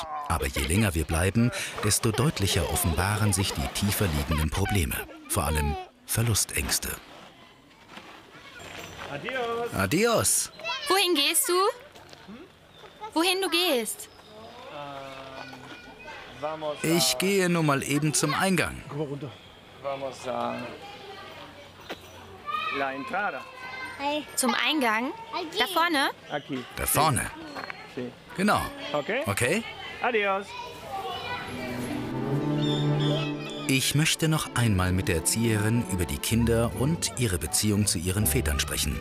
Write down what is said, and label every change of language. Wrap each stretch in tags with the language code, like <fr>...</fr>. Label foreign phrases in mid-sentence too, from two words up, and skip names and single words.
<de>Aber je länger wir bleiben, desto deutlicher offenbaren sich die tiefer liegenden Probleme. Vor allem Verlustängste. Adios. Adios. Wohin gehst du? Wohin du gehst? Ich gehe nun mal eben zum Eingang.</de> <es>Vamos a la entrada.</es> <de>Zum Eingang? Da vorne? Aquí. Da vorne. Sí. Genau. Okay. Okay? Adios. Ich möchte noch einmal mit der Erzieherin über die Kinder und ihre Beziehung zu ihren Vätern sprechen.</de>